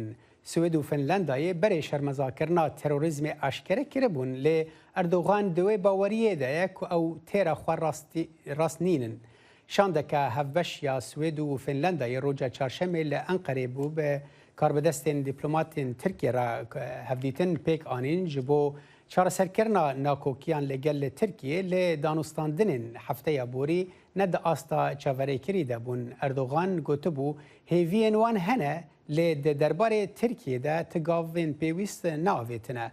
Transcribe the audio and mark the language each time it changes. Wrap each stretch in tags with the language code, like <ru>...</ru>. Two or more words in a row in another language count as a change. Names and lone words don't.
<ku>سوێد و فنلندایە بەرێ شەرمەزاکردنا تەرۆریزمی ئاشکرە کرەبوون لێ ئەردوغان دوێ باوەریەدایە کو ئەو تێرە خوا ڕاست نینن. شاندەکە هەڤەش یا سوێد و فنلندایە ڕۆژە چارشەمێ لە ئەنقەرێ بوو بە کاربدەستên دیپلۆماتên Tirkiye ra hevdîtin pêk anîn ji bo çareserkirina nakokiyan lêgel li Tirkiye lê danûstandinên hefteya borî ne di asta çaverêkirî de bûn. Erdogan gotibû hêviyên wan hene lê di derbarê Tirkiye de ti gavên pêwîst neavêtine.</ku>